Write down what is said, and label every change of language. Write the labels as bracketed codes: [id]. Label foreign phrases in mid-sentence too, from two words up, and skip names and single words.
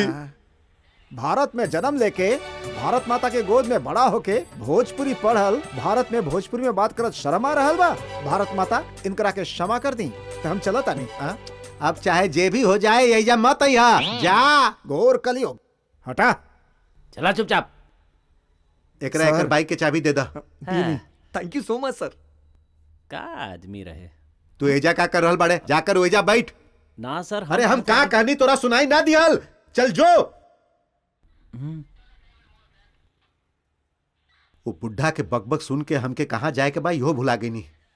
[bho] भारत में जन्म लेके भारत माता के गोद में बड़ा होके भोजपुरी पढ़ल, भारत में भोजपुरी में बात करत शर्म आ रहल बा। भारत माता इनकरा के क्षमा कर दी तो हम चलता नहीं। अब चाहे जे भी हो जाए एजा मत आइहा, जा। घोर कलियुग, हटा। चला चुपचाप। एकरा सर। एकर बाइक के चाबी दे दा। [en] thank you so much sir. [bho] का आदमी रहे। तू एजा का कर रहल बाड़े? जाकर ओजा बैठ। ना सर अरे हम का कहानी तोरा सुनाई ना दिहल, चल जो। वो बुढ़ा के बकबक सुन के हमके कहाँ जाए के बा इहो भुला गई नहीं।